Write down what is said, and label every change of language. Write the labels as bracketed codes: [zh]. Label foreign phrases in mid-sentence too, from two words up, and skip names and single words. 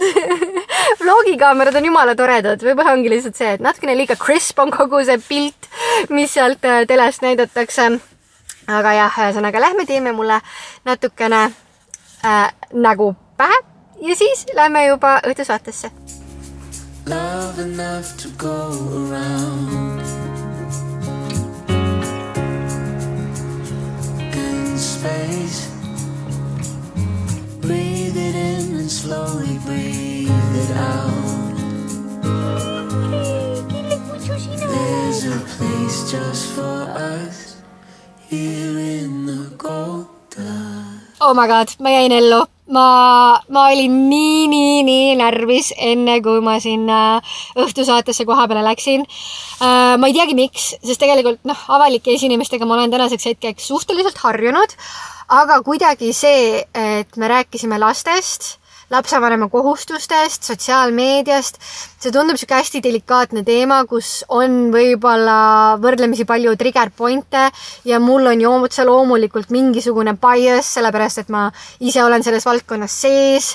[et] Vlogikaamerad on jumala toredad, võib-olla ongi lihtsalt see, et natukene liiga crisp on kogu see pilt, mis sealt telest näidatakse. Aga jah, ühesõnaga lähme teeme mulle natukene nägu pähe ja siis lähme juba õhtusaatesse. [en] Love enough to go around in space. Breathe it in and slowly breathe it out. There's a place just for us here in the Golden. Oh my god, [et] ma jäin ellu. Ma olin nii närvis enne, kui ma sinna õhtusaatesse koha peale läksin. Ma ei teagi miks, sest tegelikult avalike esinemistega ma olen tänaseks hetkeks suhteliselt harjunud, aga kuidagi see, et me rääkisime lastest, lapsevanema kohustustest, sotsiaalmeediast, see tundub siuke hästi delikaatne teema, kus on võib-olla võrdlemisi palju [en] trigger pointe [et] ja mul on ju otse loomulikult mingisugune bias, sellepärast, et ma ise olen selles valdkonnas sees.